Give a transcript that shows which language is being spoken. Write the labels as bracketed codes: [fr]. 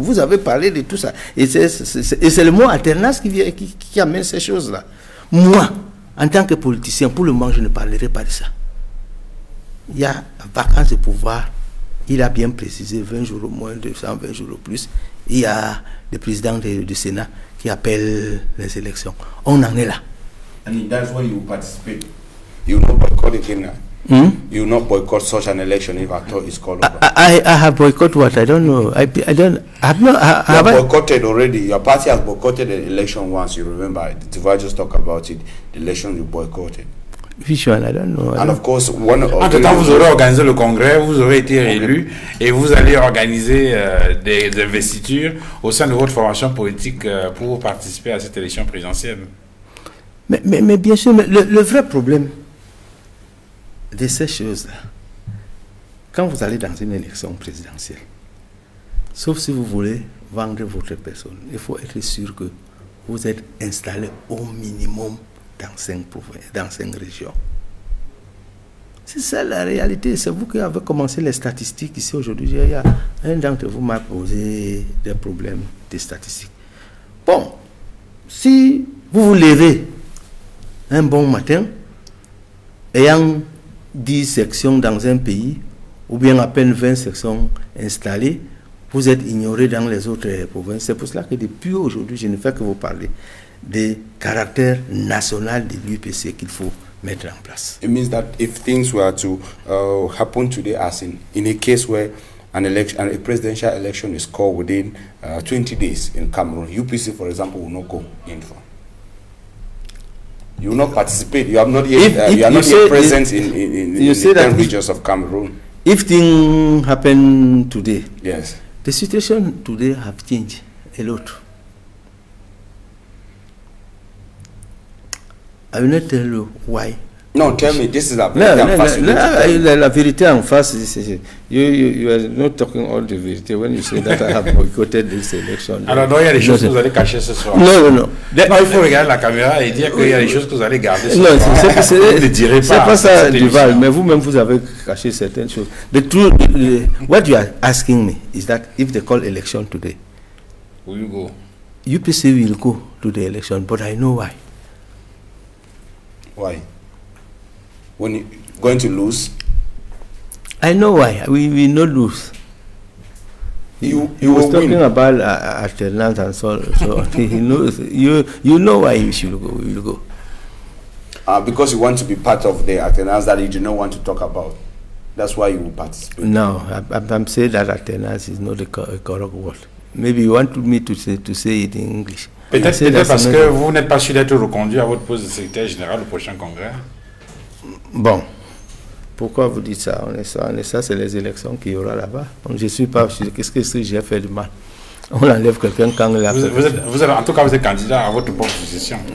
[fr] Vous avez parlé de tout ça. Et c'est le mot alternance qui amène ces choses-là. Moi, en tant que politicien, pour le moment, je ne parlerai pas de ça. Il y a vacances de pouvoir. Il a bien précisé 20 jours au moins, 220 jours au plus. Il y a le président du Sénat qui appelle les élections. On en est là. [en] And that's why you participate. You will not boycott again. You will not boycott such an election if at all it's called over. I have boycotted what? I don't know. I have boycotted already. Your party has boycotted the election once. You remember? If I just talk about it, the election you boycotted. Which one? I don't know. And of course, one of [fr] entre-temps, vous aurez organisé le congrès, vous aurez été réélu et vous allez organiser des investitures au sein de votre formation politique pour participer à cette élection présidentielle. Mais bien sûr, le vrai problème de ces choses-là, quand vous allez dans une élection présidentielle, sauf si vous voulez vendre votre personne, il faut être sûr que vous êtes installé au minimum dans 5 régions. C'est ça la réalité. C'est vous qui avez commencé les statistiques ici aujourd'hui. Il y a un d'entre vous m'a posé des problèmes de statistiques. Bon, si vous vous levez un bon matin, ayant 10 sections dans un pays, ou bien à peine 20 sections installées, vous êtes ignoré dans les autres provinces. C'est pour cela que depuis aujourd'hui, je ne fais que vous parler des caractères national de l'UPC qu'il faut mettre en place. [en] It means that if things were to happen today, as in a case where a presidential election is called within 20 days in Cameroon, UPC, for example, will not go in for. You will not participate. You are not yet. You are not yet present in the 10 regions of Cameroon. If things happen today, yes, the situation today have changed a lot. I will not tell you why. No, tell me. This is a [fr] la vérité en face. [en] You are not talking all the verity when you say that I have boycotted this election. [fr] Alors, il y a des choses que vous allez cacher ce soir. Non. Non, il faut regarder la caméra et dire qu'il y a des choses que vous allez garder ce soir. Non, c'est pas ça, Duval, mais vous-même, vous avez caché certaines choses. [en] What you are asking me is that if they call election today, will you go? UPC will go to the election, but I know why. Why? When you're going to lose? I know why. We will not lose. He was talking about alternance and so he knows. You know why you should go. We will go. Because you want to be part of the alternance that you do not want to talk about. That's why you will participate. No, I'm saying that alternance is not a correct word. Maybe you want me to say it in English. [fr] Peut-être parce que vous n'êtes pas sûr d'être reconduit à votre poste de secrétaire général au prochain congrès. Bon, pourquoi vous dites ça? On est ça, c'est les élections qu'il y aura là-bas. Donc, je ne suis pas sûr. Qu'est-ce que j'ai fait de mal? On enlève quelqu'un quand il a en tout cas, vous êtes candidat à votre propre position.